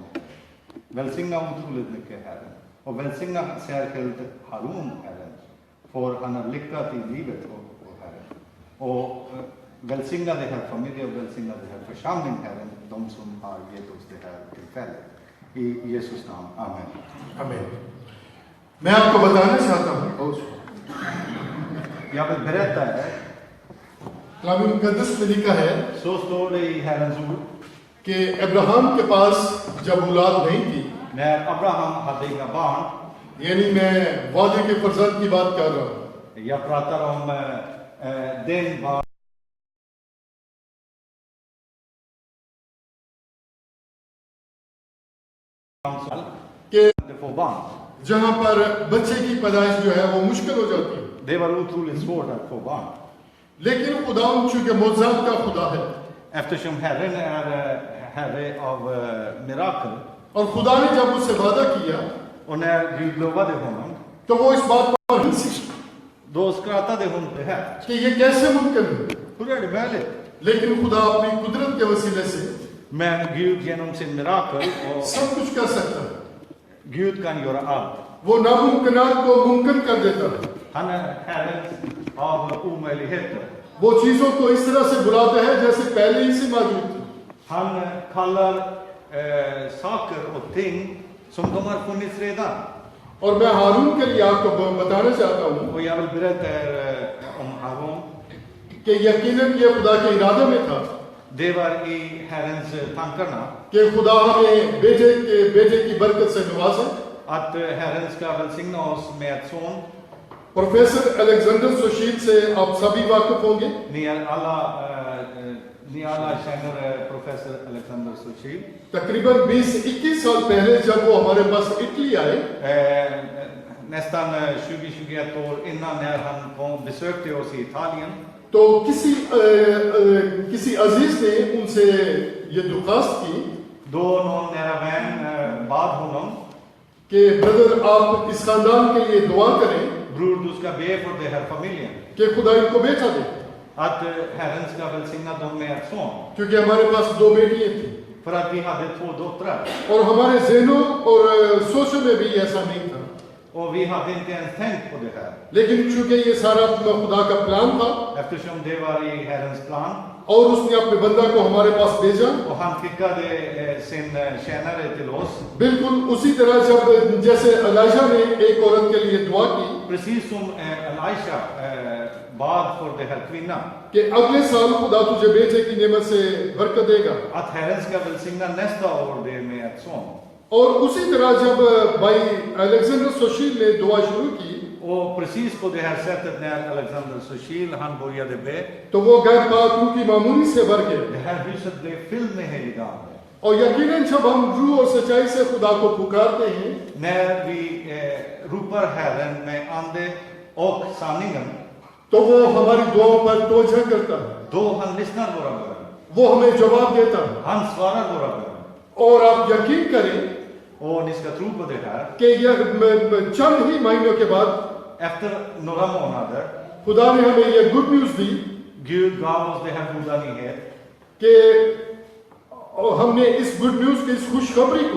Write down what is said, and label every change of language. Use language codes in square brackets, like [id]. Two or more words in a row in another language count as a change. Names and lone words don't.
[sv] Välsigna otroligt mycket, Herren. Och välsigna särskilt Harun, Herren. För han har lyckats i livet, Herren. Och välsigna det här familjen och välsigna det här församlingen, Herren. De som har gett oss det här tillfället. I Jesus namn. Amen. [ur] آمین. میں آپ کو بتانا چاہتا ہوں, [sv] Jag vill berätta här. [ur] کلام مقدس میں لکھا ہے [sv] Så står det i Herrens ord. [ur] کہ ابراہم کے پاس جب اولاد نہیں تھی, [sv] När Abraham hade inga barn. [ur] یعنی میں وعدے کے فرزند کی بات کر رہا ہوں. [sv] Jag pratar om den barn. [ur] کہ [sv] Få barn. [ur] جہاں پر بچے کی پیدائش جو ہے وہ مشکل ہو جاتی ہے. [sv] Det var otroligt svårt att få barn. [ur] لیکن خدا چونکہ موجود کا خدا ہے [sv] Eftersom Herren är Herre av mirakel. [ur] اور خدا نے جب اس سے وعدہ کیا [sv] Och när Gud lovade honom, [ur] تو وہ اس بات پر ہنسی [sv] då skrattade hon det här. [ur] کہ یہ کیسے ممکن ہے. [sv] Hur är det möjligt? [ur] لیکن خدا اپنی قدرت کے وسیلے سے [sv] Men Gud genom sin mirakel, och [ur] سب کچھ کر سکتا ہے. [sv] Gud kan göra allt. [ur] وہ ناممکنات کو ممکن کر دیتا ہے. [sv] Han är Herren av omöjligheter. [ur] وہ چیزوں کو اس طرح سے بلاتا ہے جیسے پہلے ہی سے موجود تھی. [sv] Han kallar saker och ting som de har funnits redan. [ur] اور میں ہارون کے لیے آپ کو بتانا چاہتا ہوں [sv] Och jag vill berätta om Aaron. [ur] کہ یقیناً یہ خدا کے ارادے میں تھا [sv] Det var i Herrens tankarna [ur] کہ خدا ہمیں بیٹے کی برکت سے نوازے. [sv] att Herren ska välsigna oss med ett son. [ur] پروفیسر الیگزینڈر سوشیل سے آپ سبھی واقف ہوں گے. [sv] Ni alla känner professor Alexander Sochil. [ur] تقریباً 20-21 سال پہلے جب وہ ہمارے پاس اٹلی آئے [sv] Nästan 20-21 år innan när han besökte oss i Italien. [ur] تو کسی عزیز نے ان سے یہ درخواست کی [sv] Då någon nära vän bad honom, [ur] کہ برادر آپ اس خاندان کے لیے دعا کریں [sv] bror du ska be för den här familjen. [ur] کہ خدا ان کو بیٹا دے, [sv] Att Herren ska välsigna dem med ett son. [ur] کیونکہ ہمارے پاس 2 بیٹیاں تھی [sv] För att vi hade 2 döttrar. [ur] اور ہمارے ذہنوں اور سوچوں میں بھی ایسا نہیں تھا, [sv] Och vi hade inte ens tänkt på det här. [ur] لیکن چونکہ یہ سارا خدا کا پلان تھا [sv] Eftersom det var i Herrens plan. [ur] اور اس نے اپنے بندہ کو ہمارے پاس بھیجا, [sv] Och han skickade sin tjänare till oss. [ur] بالکل اسی طرح جیسے الیشع نے ایک عورت کے لیے دعا کی [sv] Precis som Elisha bad för den här kvinnan. [ur] کہ اگلے سال خدا تجھے بیٹے کی نعمت سے برکت دے گا, [sv] Att Herren ska välsigna nästa år det med ett son. [ur] اور اسی طرح جب بھائی الیگزینڈر سوشیل نے دعا شروع کی [sv] Och precis på det här sättet när Alexander Sochil han började be, [ur] تو وہ غیر پاک روح کی معمولی سے بھر گئے. [sv] det här huset blev fyllt med helig ande. [ur] اور یقیناً جب ہم روح اور سچائی سے خدا کو پکارتے ہیں [sv] När vi ropar Herren med ande och sanningen, [ur] تو وہ ہماری دعاؤں پر توجہ کرتا ہے, [sv] då han lyssnar våra bön. [ur] وہ ہمیں جواب دیتا ہے. [sv] Han svarar våra bön. [ur] اور آپ یقین کریں [sv] Och ni ska tro på det här. [ur] کہ یہ چند ہی مہینوں کے بعد [sv] Efter några månader, [ur] خدا نے ہمیں یہ [en] good news [ur] دی [sv] Gud gav oss det här goda nyhet. [ur] کہ ہم نے اس [en] good news [ur] کی اس خوشخبری کو